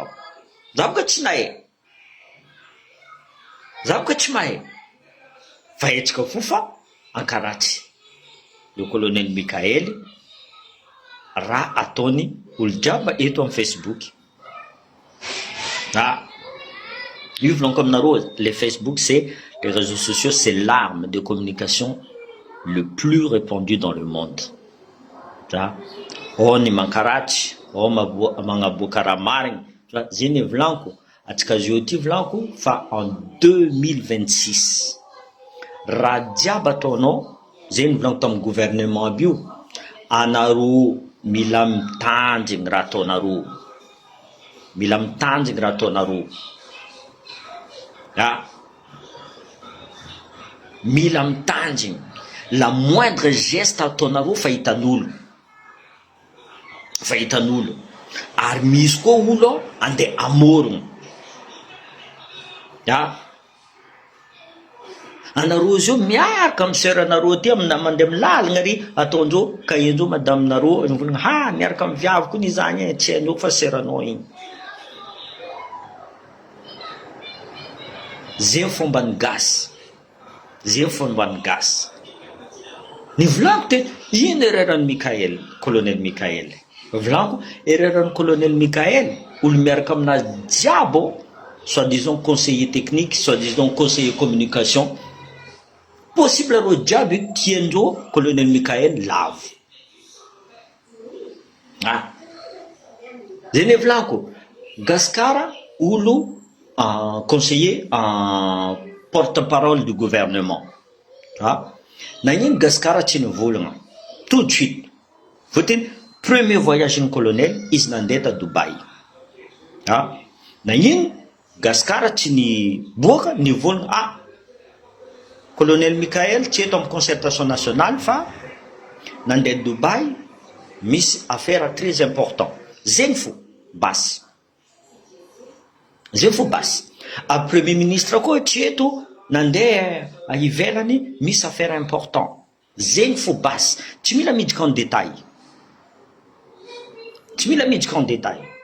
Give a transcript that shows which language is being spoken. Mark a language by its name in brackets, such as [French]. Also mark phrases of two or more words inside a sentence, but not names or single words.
[Malagasy] Za boka tsy nahay, za boka tsy mahay. Fa etsika fo fa ankaratsy le colonel Michael raha ataony olo jiaby eto amin'ny Facebook. Io volaniko aminareo, [French] les Facebook c'est les réseaux sociaux, c'est l'arme de communication le plus répandu dans le monde. [Malagasy] Ny mankaratsy, magnaboaka raha marigny. Zegny volaniko, atsika zio ty volaniko fa en 2026 raha jiaby ataonao, zegny volaniko tamin'ny gouvernement aby io, anareo mila mitanjigny raha ataonareo, mila mitanjigny raha ataonareo. Mila mitanjigny, [French] la moindre geste [Malagasy] ataonareo fa hitan'olo, fa hitan'olo. Ary misy koa olo andeha amorogno, Anareo zio miaraka amin'ny sœur-nareo ty mandeha milalagna ry ataondreo kaindreo madaminareo volagna miaraka amin'ny viaviko iny zany tsy hainao fa sœur-anao igny. Zegny fomba ny gasy, zegny fomba ny gasy. Ny volaniko te ino ereran'ny Mikael, colonel Mikael. Volaniko ereran'ny colonel Mikael, olo miaraka aminazy jiabo, [French] soi-disant conseiller technique, soi-disant conseiller communication. [Malagasy] Possible ro jiaby tiandreo colonel Mikael lavo. Zeny volaniko, Gaskara olo [French] conseiller porte-parole du gouvernement. [Malagasy] Nagnino Gaskara tsy nivolagna [French] tout de suite. [Malagasy] Fotiny [French] premier voyage [Malagasy] ny colonel izy nandeha ta Dubai. Nagnino Gaskara tsy niboaka nivolagna colonel Mikael tsy eto amin'ny [French] concertation nationale [Malagasy] fa nandeha Dubai misy [French] affaire très important. [Malagasy] Zegny fo basy. Zegny fo basy. A [French] premier ministre [Malagasy] koa tsy eto nandeha ivelany misy [French] affaire important. [Malagasy] Zegny fo basy. Tsy mila miditra [French] en détail. [Malagasy] Tsy mila miditra [French] en détail.